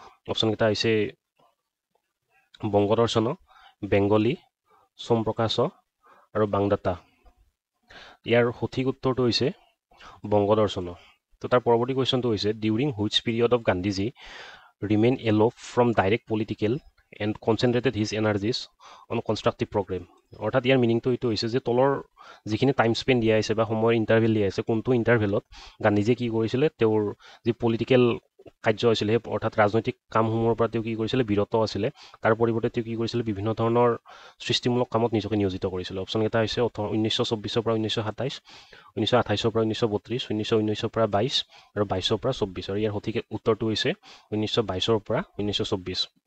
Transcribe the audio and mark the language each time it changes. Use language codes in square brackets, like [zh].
[as] অপশ্যনকেইটা হৈছে বংগদৰ্শন, বেংগলী, সোমপ্ৰকাশ আৰু বাংদাতা। ইয়াৰ সঠিক উত্তৰটো হৈছে বংগদৰ্শন। তো তাৰ পৰৱৰ্তী কুৱেশ্যনটো হৈছে [en] During which period of Gandhiji remain aloof from direct political and concentrated his energies on constructive program. [as] অৰ্থাৎ ইয়াৰ মিনিংটো এইটো হৈছে যে তলৰ যিখিনি টাইম স্পেন দিয়া আছে বা সময়ৰ ইণ্টাৰভেল দিয়া আছে কোনটো ইণ্টাৰভেলত গান্ধীজীয়ে কি কৰিছিলে তেওঁৰ যি পলিটিকেল কাৰ্য হৈছিলে সেই অৰ্থাৎ ৰাজনৈতিক কামসমূহৰ পৰা তেওঁ কি কৰিছিলে বিৰত আছিলে তাৰ পৰিৱৰ্তে তেওঁ কি কৰিছিলে বিভিন্ন ধৰণৰ সৃষ্টিমূলক কামত নিজকে নিয়োজিত কৰিছিলে অপশ্যন কেইটা হৈছে 1924 পৰা 1927 1928 পৰা 1932 1919 পৰা 22 আৰু 22 পৰা 24 আৰু ইয়াৰ সঠিক উত্তৰটো হৈছে 1922 পৰা 1924